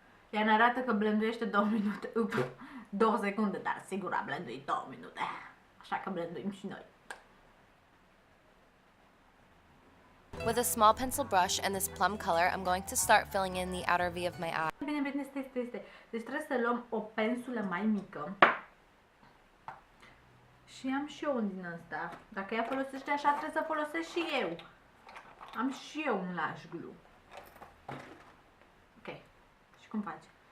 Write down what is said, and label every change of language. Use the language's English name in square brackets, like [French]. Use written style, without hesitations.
[Romanian] Ea ne arată că blenduiește 2 minute, 2 secunde, dar sigur a blenduit 2 minute. Așa că blenduim și noi. [English] With a small pencil brush and this plum color, I'm going to start filling in the outer V of my eye. [Romanian] Bine, este. Deci trebuie să luăm o pensulă mai mică. Și am și eu un din ăsta. Dacă ea folosește așa, trebuie să folosesc și eu. Am și eu un lash glue. Ok. Și cum faci?